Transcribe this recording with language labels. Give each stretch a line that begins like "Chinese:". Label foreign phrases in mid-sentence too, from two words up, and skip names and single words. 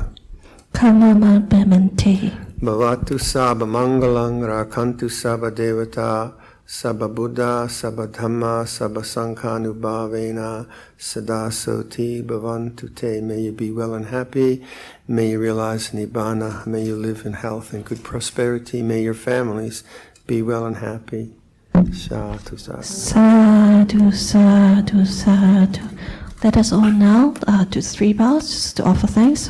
Pali: Kamama bemante. Bhavatu sabha mangalang rakantu sabha devata sabha buddha sabha dhamma sabha sankhanubhavena sada soti bhavantu te.
English: May you be well and happy. May you realize nibbana. May you live in health and good prosperity. May your families be well and happy.
Pali: Sadhu, sadhu. Sadhu, sadhu, sadhu.
English: Let us all now do 3 bows just to offer thanks.